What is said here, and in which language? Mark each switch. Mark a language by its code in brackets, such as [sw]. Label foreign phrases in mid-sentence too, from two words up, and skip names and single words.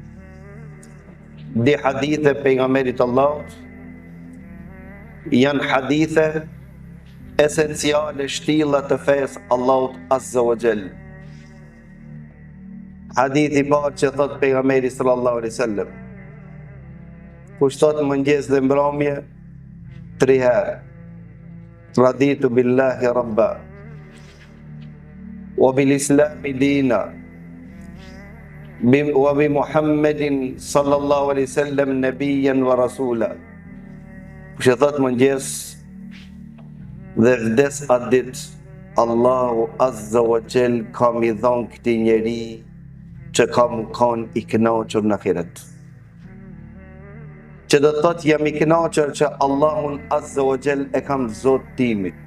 [sq] Di hadithe pejgamberit Allahut janë hadithe esenciale, shtilla të fesë Allahut [ar] عز وجل. [sq] Hadithi parë që thot pejgamberi [ar] صلى الله عليه وسلم, [sq] kush thot mëngjes dhe mbrëmje 3 herë, [ar] رضيت بالله ربا وبالإسلام دينا وبمحمد صلى الله عليه وسلم نبيا ورسولا. [sq] Kush e thot mëngjes dhe vdes atë ditë, Allahu [ar] عز وجل [sq] ka mi dhon këtij njeri që ka më kon i kënaqur në ahiret. Që do të thot jam i kënaqur që Allahun [ar] عز وجل [sq] e kam Zot timi.